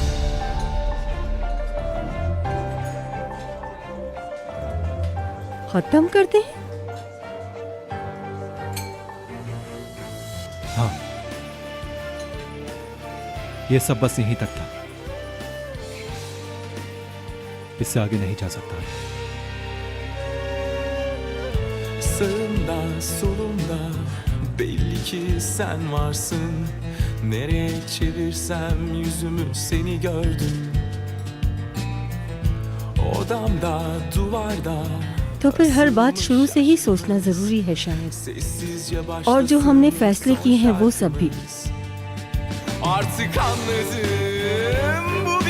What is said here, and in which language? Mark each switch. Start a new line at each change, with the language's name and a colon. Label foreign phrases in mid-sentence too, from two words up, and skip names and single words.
Hindi: खत्म करते हैं? हाँ, ये सब बस यहीं तक था, इससे आगे नहीं जा सकता।
Turkish: Sağımda solumda belli ki sen varsın. Nereye çevirsem yüzümü seni gördüm. Odamda duvarda
Hindi: तो फिर हर बात शुरू से ही सोचना जरूरी है शायद,
Turkish: sessizce
Hindi: और जो हमने फैसले किए हैं वो सब भी।
Turkish: Artık anladım